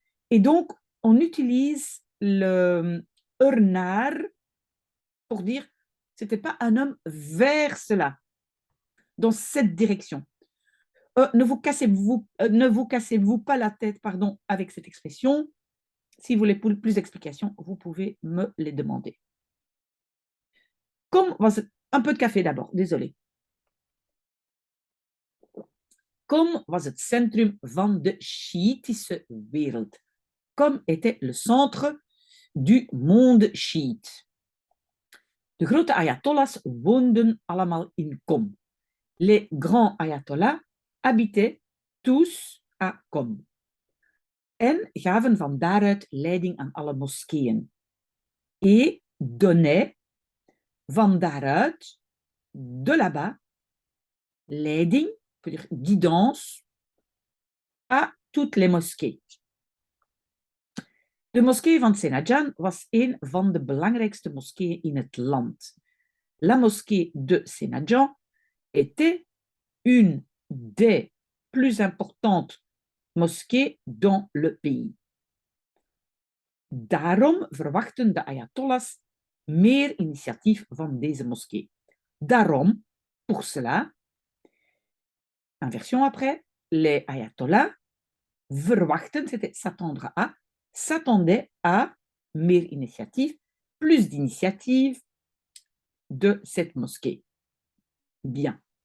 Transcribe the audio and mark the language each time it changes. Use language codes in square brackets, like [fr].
[fr] Et donc, on utilise le naar pour dire c'était pas un homme vers cela, dans cette direction. Ne vous cassez-vous pas la tête, pardon, avec cette expression. Si vous voulez plus d'explications, vous pouvez me les demander. Comme un peu de café d'abord, désolé. [nl] Qom was het centrum van de Shiïtische wereld. [fr] Qom était le centre du monde chiite. [nl] De grote ayatollahs woonden allemaal in Qom. [fr] Les grands ayatollahs habitaient tous à Qom. [nl] En gaven van daaruit leiding aan alle moskeeën. [fr] Et donnaient [nl] van daaruit, [fr] de là-bas, leiding, on peut dire guidance, à toutes les mosquées. [nl] De moskee van Senadjan was een van de belangrijkste moskeeën in het land. [fr] La mosquée de Senadjan était une des plus importantes mosquées dans le pays. [nl] Daarom verwachten de ayatollahs meer initiatief van deze moskee. [fr] Daarom, pour cela, inversion après, les ayatollahs verwachten, c'était s'attendaient à [nl] meer initiatief, [fr] plus d'initiatives de cette mosquée. Bien.